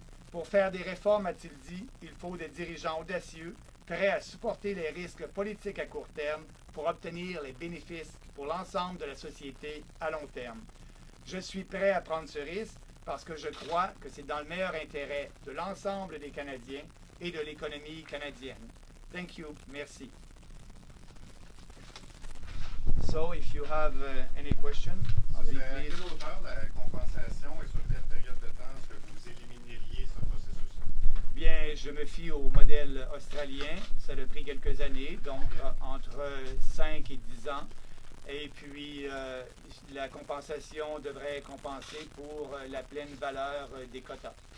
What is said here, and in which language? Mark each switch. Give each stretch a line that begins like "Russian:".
French: Pour faire des réformes, a-t-il dit, il faut des dirigeants audacieux, prêts à supporter les risques politiques à court terme pour obtenir les bénéfices pour l'ensemble de la société à long terme. Je suis prêt à prendre ce risque parce que je crois que c'est dans le meilleur intérêt de l'ensemble des Canadiens et de l'économie canadienne.
English: Thank you.
French: Merci.
English: So, if you have any question, I'll be
French: À
English: pleased.
French: quelle hauteur la compensation et sur quelle période de temps est-ce que vous élimineriez ce processus-là? Bien, je me fie au modèle australien. Ça a pris quelques années, donc entre 5 et 10 ans. Et puis, la compensation devrait compenser pour la pleine valeur des quotas.